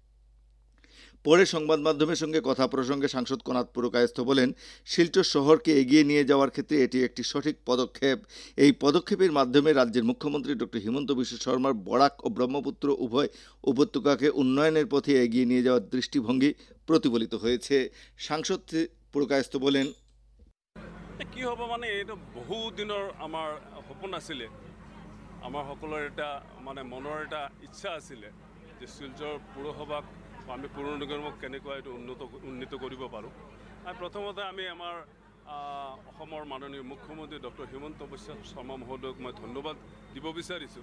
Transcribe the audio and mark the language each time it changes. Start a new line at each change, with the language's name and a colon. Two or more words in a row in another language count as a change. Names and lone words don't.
Bangla: পরে সংবাদ মাধ্যমের সঙ্গে কথা প্রসঙ্গে সাংসদ কনাথ পুরকায়স্থ বলেন, শিলচর শহরকে এগিয়ে নিয়ে যাওয়ার ক্ষেত্রে এটি একটি সঠিক পদক্ষেপ। এই পদক্ষেপের মাধ্যমে রাজ্যের মুখ্যমন্ত্রী ডক্টর হিমন্ত বিশ্ব শর্মার বরাক ও ব্রহ্মপুত্র উভয় উপত্যকাকে উন্নয়নের পথে এগিয়ে নিয়ে যাওয়ার দৃষ্টিভঙ্গি প্রতিফলিত হয়েছে। সাংসদ পুরকায়স্থ বলেন,
Assamese: কি হ'ব মানে এইটো বহু দিনৰ আমাৰ সপোন আছিলে, আমাৰ সকলৰ এটা মানে মনৰ এটা ইচ্ছা আছিলে যে শিলচৰ পৌৰসভাক আমি পৌৰ নিগমক কেনেকৈ এইটো উন্নীত কৰিব পাৰোঁ। আৰু প্ৰথমতে আমি আমাৰ অসমৰ মাননীয় মুখ্যমন্ত্ৰী ডক্টৰ হিমন্ত বিশ্ব শৰ্মা মহোদয়ক মই ধন্যবাদ দিব বিচাৰিছোঁ।